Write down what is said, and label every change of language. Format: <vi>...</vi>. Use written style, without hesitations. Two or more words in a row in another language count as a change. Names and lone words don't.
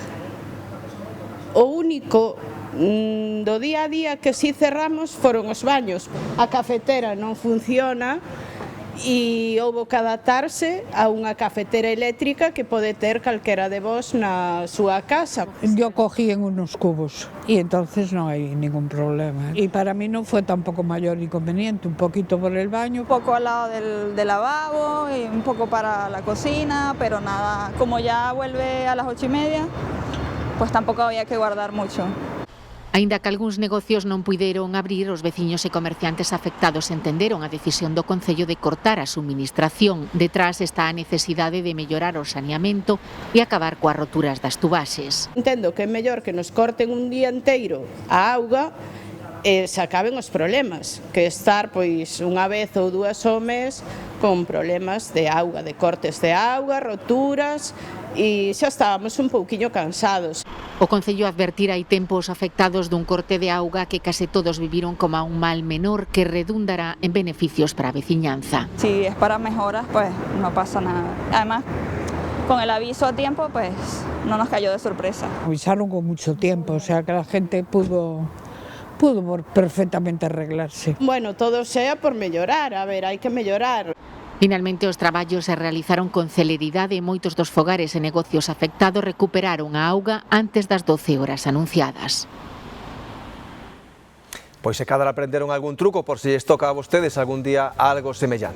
<gl>O único do día a día que si cerramos foron os baños. A cafetera non funciona e houbo que adaptarse a unha cafetera eléctrica que pode ter calquera de vos na súa casa.</gl> <es>Yo cogí en unos cubos y entonces no hay ningún problema. Y para mí no fue tampoco mayor inconveniente, un poquito por el baño. Un poco al lado del lavabo y un poco para la cocina, pero nada, como ya vuelve a las 8:30, pues tampoco había que guardar mucho.</es> <gl>Aínda que algúns negocios non puideron abrir, os veciños e comerciantes afectados entenderon a decisión do Concello de cortar a suministración. Detrás está a necesidade de mellorar o saneamento e acabar coas roturas das tubaxes. Entendo que é mellor que nos corten un día inteiro a auga e se acaben os problemas, que estar pois unha vez ou dúas ao mes con problemas de auga, de cortes de auga, roturas, e xa estábamos un pouquiño cansados. O Concello advertira hai tempos afectados dun corte de auga que case todos viviron como un mal menor que redundará en beneficios para a veciñanza.</gl> <es>Si es para mejoras, pues no pasa nada. Además, con el aviso a tiempo, pues no nos cayó de sorpresa. Avisaron con mucho tiempo, o sea que la gente pudo perfectamente arreglarse. Bueno, todo sea por</es> <gl>mellorar, a ver, hai que mellorar. Finalmente, os traballos se realizaron con celeridade e moitos dos fogares e negocios afectados recuperaron a auga antes das 12 horas anunciadas. Pois se cadra aprenderon algún truco por se lles toca a vostedes algún día algo semellante.</gl>